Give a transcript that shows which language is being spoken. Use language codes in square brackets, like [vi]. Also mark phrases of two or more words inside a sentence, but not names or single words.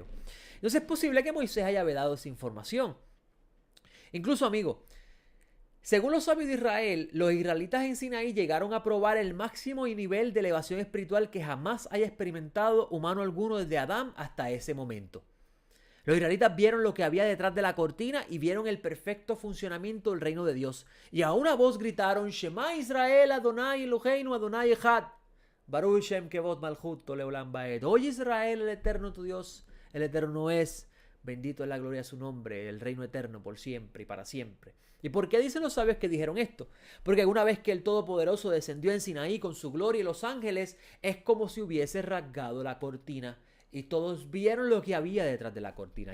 [es] Entonces es posible que Moisés haya vedado esa información. Incluso, amigo, según los sabios de Israel, los israelitas en Sinaí llegaron a probar el máximo nivel de elevación espiritual que jamás haya experimentado humano alguno desde Adán hasta ese momento. Los israelitas vieron lo que había detrás de la cortina y vieron el perfecto funcionamiento del reino de Dios. Y a una voz gritaron, [he] שמע ישראל אדני אלהינו אדני אחד. ברוך שם כבוד מלכותו לעולם ועד. [es] Oye Israel, el eterno tu Dios, el eterno es. Bendito es la gloria de su nombre, el reino eterno por siempre y para siempre. ¿Y por qué dicen los sabios que dijeron esto? Porque una vez que el Todopoderoso descendió en Sinaí con su gloria y los ángeles, es como si hubiese rasgado la cortina y todos vieron lo que había detrás de la cortina.